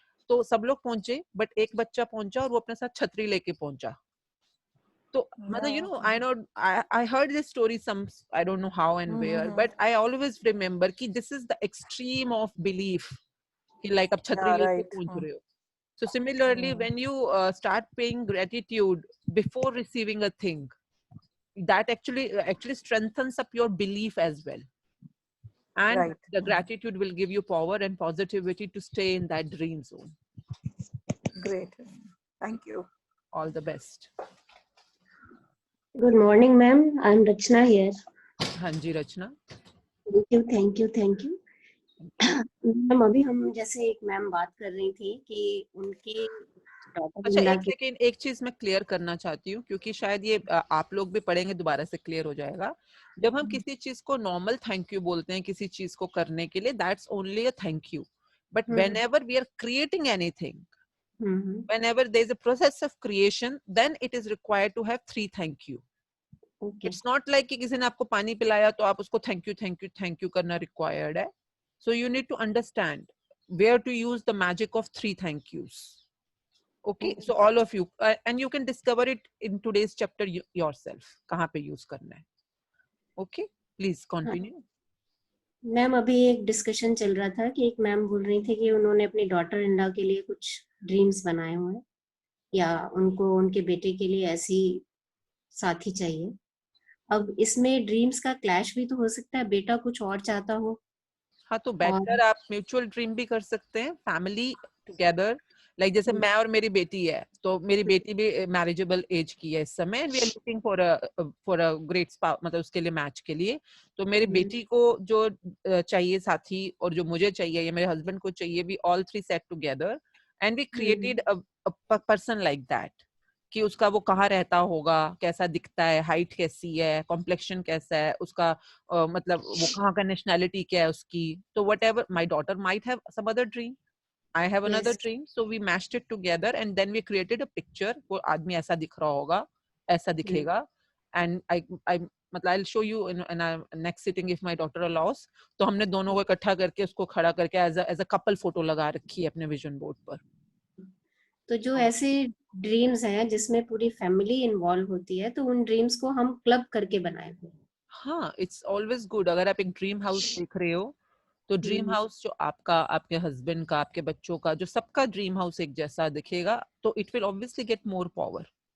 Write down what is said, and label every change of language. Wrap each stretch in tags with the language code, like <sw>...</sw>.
<hi>तो सब लोग पहुंचे बट एक बच्चा पहुंचा और वो अपने साथ छतरी लेके पहुंचा।</hi> <en>तो मतलब you know I heard this story some, I don't know how and where, but I always remember कि this is the extreme of belief कि like</en> <hi>आप छतरी लेके पहुंच रहे हो।</hi> <en>So similarly, when you start paying gratitude before receiving a thing, that actually strengthens up your belief as well, and the gratitude will give you power and positivity to stay in that dream zone. Great, thank you. All the best. Good morning, ma'am. I'm Rachna here.</en> <hi>हाँ जी रचना।</hi> <en>Thank you.</en> <hi>Ma'am अभी हम जैसे एक ma'am बात कर रही थी कि उनके अच्छा एक सेकेंड, एक चीज मैं क्लियर करना चाहती हूँ क्योंकि शायद ये आप लोग भी पढ़ेंगे दोबारा से क्लियर हो जाएगा। जब हम किसी चीज को नॉर्मल थैंक यू बोलते हैं किसी चीज को करने के लिए,</hi> <en>That's only a thank you, but whenever we are creating anything, whenever there is a process of creation, then it is required to have 3 thank you. It's not like</en> <hi>कि किसी ने आपको पानी पिलाया तो आप उसको थैंक यू करना required है।</hi> <en>So you need to understand where to use the magic of 3 thank yous. Okay, so all of you and you can discover it in today's chapter yourself,</en> <hi>कहाँ पे use करना है।</hi> <en>Okay, please continue.</en> <hi>Ma'am अभी एक discussion चल रहा था कि एक मैम बोल रही थी कि उन्होंने अपनी डॉटर इन लॉ के लिए कुछ ड्रीम्स बनाए हुए हैं, या उनको उनके बेटे के लिए ऐसी साथी चाहिए। अब इसमें ड्रीम्स का क्लैश भी तो हो सकता है, बेटा कुछ और चाहता हो। हाँ, तो और बेटर आप म्यूचुअल ड्रीम भी कर सकते हैं, फैमिली टुगेदर। लाइक जैसे मैं और मेरी बेटी है, तो मेरी बेटी भी मैरिजेबल एज की है इस समय,</hi> <en>we are looking for a great spouse,</en> <hi>मतलब उसके लिए मैच के लिए। तो मेरी बेटी को जो चाहिए साथी, और जो मुझे चाहिए या मेरे हस्बैंड को चाहिए,</hi> <en>we all three set together and we created a person like that,</en> <hi>कि उसका वो कहाँ रहता होगा, कैसा दिखता है, हाइट कैसी है, कॉम्प्लेक्शन कैसा है उसका, मतलब वो कहाँ का नेशनैलिटी क्या है उसकी।</hi> <en>तो whatever my daughter might have some other dream, I have another yes, dream, so we mashed it together and then we created a picture.</en> <hi>वो आदमी ऐसा दिख रहा होगा, ऐसा दिखेगा,</hi> <en>and I मतलब I'll show you in our next sitting if my daughter allows.</en> <hi>तो हमने दोनों को इकट्ठा करके उसको खड़ा करके</hi> <en>as a couple photo</en> <hi>लगा रखी है अपने विजन बोर्ड पर। तो जो ऐसे ड्रीम्स हैं जिसमें पूरी फैमिली इन्वॉल्व होती है, तो उन ड्रीम्स को हम क्लब करके बनाए हुए हैं।</hi> <en>हाँ, it's always good.</en> <hi>अगर आप एक ड्रीम हाउस देख रहे हो, तो ड्रीम हाउस जो आपका, आपके हस्बैंड का, आपके बच्चों का, जो सबका ड्रीम हाउस एक जैसा दिखेगा, तो</hi> <en>It will obviously get more power.</en>